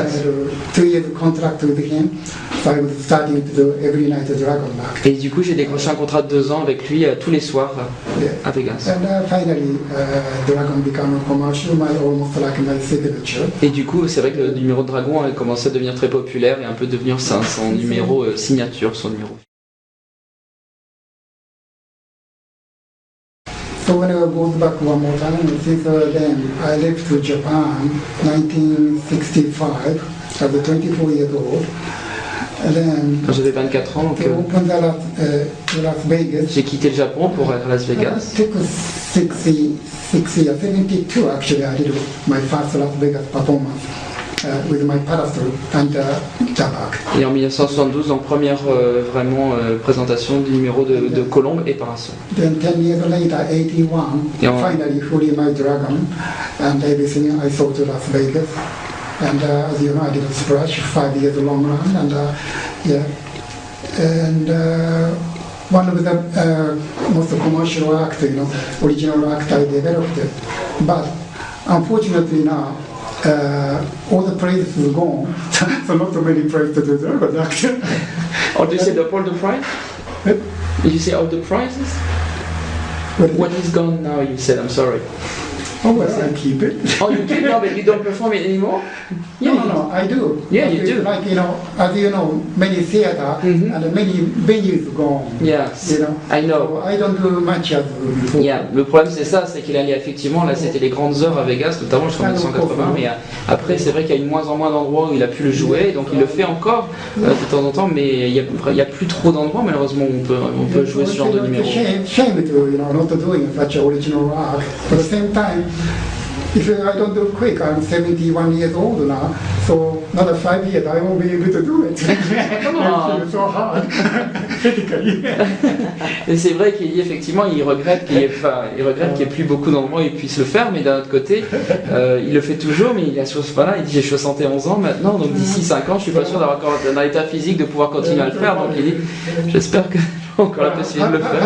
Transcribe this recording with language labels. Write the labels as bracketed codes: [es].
[en] I had a 2 years contract with him, so I was starting to do every night a Dragon Act. [fr] Et du coup, j'ai décroché un contrat de 2 ans avec lui tous les soirs à Vegas. [en] And finally, Dragon became a commercial, almost like my signature. [fr] Et du coup, c'est vrai que le numéro de Dragon a commencé à devenir très populaire et un peu devenir son numéro signature, son numéro. [en] So when I goes back one more time, since then I left to Japan, 1965, I was 24 years old. And then [fr] Quand j'avais 24 ans, donc, [en] I opened Las Vegas. [fr] j'ai quitté le Japon pour aller à Las Vegas. [en] It took 6 years, 72 actually, I did my first Las Vegas performance with my parasol and tabak. [fr] Et en 1972, donc première présentation du numéro de Colombe et Parasol. [en] Then 10 years later, 81, Yeah. finally fully my Dragon and everything I sold to Las Vegas. And as you know, I did a splash, 5 years long run, and yeah. And one of the most commercial act, original act I developed it. But unfortunately now, all the praises is gone, so not so many praise to do Dragon act. Oh, did you say all the prize? Did you say all the prizes? What is gone now, you said, I'm sorry. Oh, well, I keep it. Oh, you keep it, but you don't perform it anymore? Yeah, No, I do. Yeah, But you it's do. Like, as you know, many theater and many venues gone. Yes, I know. So I don't do much as before. Yeah. [fr] Le problème c'est ça, c'est qu'il allait effectivement, là c'était les grandes heures à Vegas, notamment jusqu'en 1980, mais après c'est vrai qu'il y a de moins en moins d'endroits où il a pu le jouer, donc il le fait encore de temps en temps, mais il y a plus trop d'endroits malheureusement où on peut jouer ce genre de numéro. [en] Shame to, not doing such original work. At the same time, if I don't do quick, I'm 71 years old now, so another 5 years I won't be able to do it. Come on. It's so hard, critically. [fr] Et c'est vrai qu'il dit effectivement, il regrette qu'il n'y ait plus beaucoup d'endroits où il puisse le faire, mais d'un autre côté, il le fait toujours, mais il dit j'ai 71 ans maintenant, donc d'ici 5 ans, je suis pas sûr d'avoir encore un état physique de pouvoir continuer à le faire, donc il dit j'espère que j'ai encore la possibilité de le faire.